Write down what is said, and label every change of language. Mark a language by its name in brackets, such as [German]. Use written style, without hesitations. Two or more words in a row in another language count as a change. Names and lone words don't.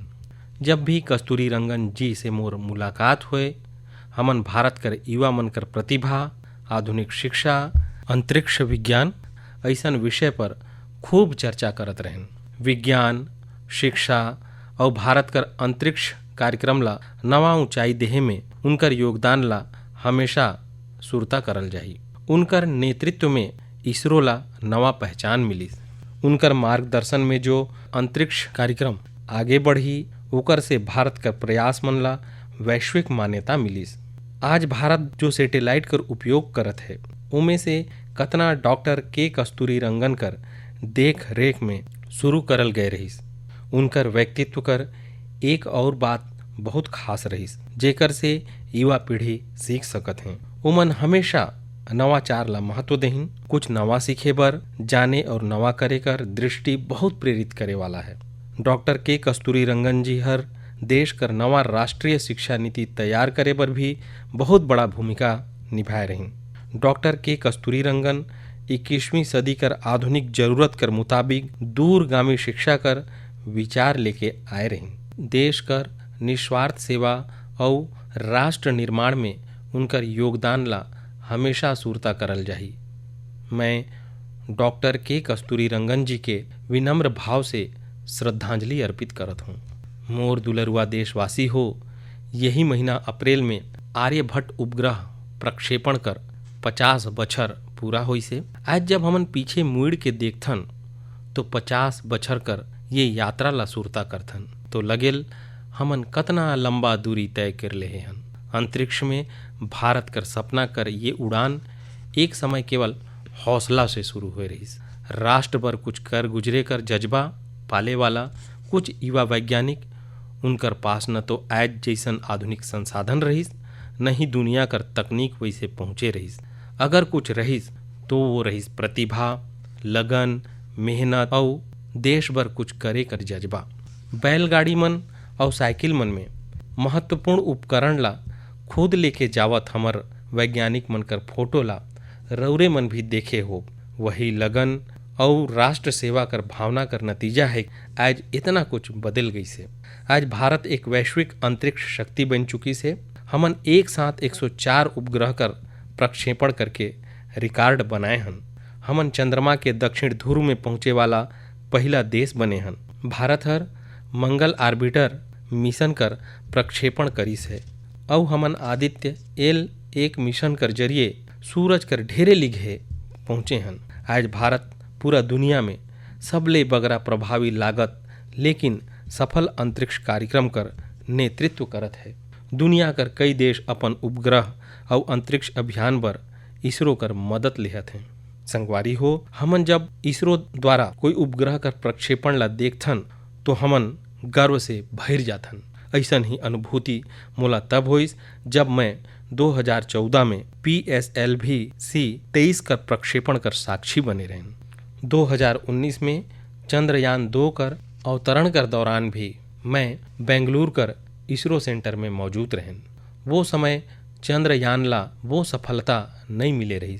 [Chhattisgarhi] जब भी कस्तूरी रंगन जी से मोर मुलाकात हुए, हमन भारत कर युवा मन कर प्रतिभा, आधुनिक शिक्षा, अंतरिक्ष विज्ञान ऐसन विषय पर खूब चर्चा करत रहन। विज्ञान, शिक्षा और भारत कर अंतरिक्ष कार्यक्रम ला नवा ऊंचाई देहे में उनकर योगदान ला हमेशा सुरता करल जाही। उनकर नेतृत्व में इसरो ला नवा पहचान मिलिस। उनकर मार्गदर्शन में जो अंतरिक्ष कार्यक्रम आगे बढ़ी, ओकर से भारत कर प्रयास मन ला वैश्विक मान्यता मिलिस। आज भारत जो सैटेलाइट कर उपयोग करत है, उमें से कतना डॉक्टर के कस्तूरी रंगन कर देख रेख में शुरू करल गए रहिस। उनकर व्यक्तित्व कर एक और बात बहुत खास रहिस, जेकर से युवा पीढ़ी सीख सकत हैं। उमन हमेशा नवाचार ला महत्व देहिन। कुछ नवा सीखे बर, जाने और नवा करे कर दृष्टि बहुत प्रेरित करे वाला है। डॉक्टर के कस्तूरी रंगन जी हर देश कर नवा राष्ट्रीय शिक्षा नीति तैयार करे बर भी बहुत बड़ा भूमिका निभाए रही। डॉक्टर के कस्तूरी रंगन 21वीं सदी कर आधुनिक जरूरत कर मुताबिक दूरगामी शिक्षा कर विचार लेके आए रही। देश कर निस्वार्थ सेवा और राष्ट्र निर्माण में उनकर योगदान ला हमेशा सुरता करल जाही। मैं डॉक्टर के कस्तूरी रंगन जी के विनम्र भाव से श्रद्धांजलि अर्पित करत हूँ। मोर दुलरुआ देशवासी हो, यही महीना अप्रैल में आर्यभट्ट उपग्रह प्रक्षेपण कर 50 बछर पूरा होई से। आज जब हमन पीछे मुड़ के देखथन तो 50 बछर कर ये यात्रा ला सुरता करथन तो लगेल हमन कतना लंबा दूरी तय कर ले हन। अंतरिक्ष में भारत कर सपना कर ये उड़ान एक समय केवल हौसला से शुरू हुए रहीस। राष्ट्र पर कुछ कर गुजरे कर जज्बा पाले वाला कुछ युवा वैज्ञानिक, उनकर पास न तो आज जैसन आधुनिक संसाधन रहीस, न ही दुनिया कर तकनीक वैसे पहुँचे रहीस। अगर कुछ रहीस तो वो रहीस प्रतिभा, लगन, मेहनत और देश भर कुछ करे कर जज्बा। बैलगाड़ी मन और साइकिल मन में महत्वपूर्ण उपकरण ला खुद लेके जावत हमर वैज्ञानिक मन कर फोटो ला रौरे मन भी देखे हो। वही लगन और राष्ट्र सेवा कर भावना कर नतीजा है आज इतना कुछ बदल गई से। आज भारत एक वैश्विक अंतरिक्ष शक्ति बन चुकी से। हमन एक साथ 104 उपग्रह कर प्रक्षेपण करके रिकॉर्ड बनाए हन। हमन चंद्रमा के दक्षिण ध्रुव में पहुंचे वाला पहला देश बने हन। भारत हर मंगल ऑर्बिटर मिशन कर प्रक्षेपण करिस है और हमन आदित्य L1 मिशन कर जरिए सूरज कर ढेरे लिघे पहुँचे हन। आज भारत पूरा दुनिया में सबले बगरा प्रभावी लागत लेकिन सफल अंतरिक्ष कार्यक्रम कर नेतृत्व करत है। दुनिया कर कई देश अपन उपग्रह और अंतरिक्ष अभियान पर इसरो कर मदद लेहत हैं। संगवारी हो, हमन जब इसरो द्वारा कोई उपग्रह कर प्रक्षेपण ला देखथन तो हमन गर्व से भर जाथन। ऐसन ही अनुभूति मोला तब होइस जब मैं 2014 में PSLV-C-23 कर प्रक्षेपण कर साक्षी बने रहें। 2019 में चंद्रयान 2 कर अवतरण कर दौरान भी मैं बेंगलुरु कर इसरो सेंटर में मौजूद रहें। वो समय चंद्रयान ला वो सफलता नहीं मिले रही।